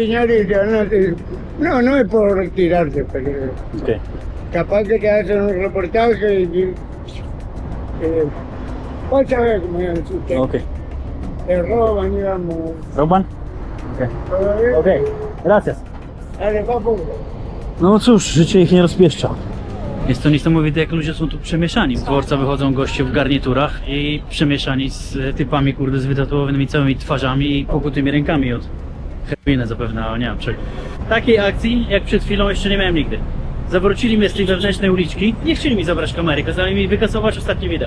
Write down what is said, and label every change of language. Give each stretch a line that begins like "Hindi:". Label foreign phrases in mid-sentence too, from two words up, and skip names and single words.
Spanish: enseñar y te van a decir, no, no es por retirarte, pero Ok. capaz que te hacen un reportaje y vos sabés cómo es usted. Ok. Te roban, digamos. ¿Roban? Ok. Todo bien. Okej, gracias. Dale, papu.
Polish: No cóż, życie ich nie rozpieszcza. Jest to niesamowite, jak ludzie są tu przemieszani. Z dworca wychodzą goście w garniturach i przemieszani z typami, kurde, z wytatuowanymi całymi twarzami i pokutymi rękami od heroiny zapewne, ale nie wiem czego. Takiej akcji, jak przed chwilą, jeszcze nie miałem nigdy. Zawrócili mnie z tej wewnętrznej uliczki, nie chcieli mi zabrać kamery, kazali mi wykasować ostatnie wideo.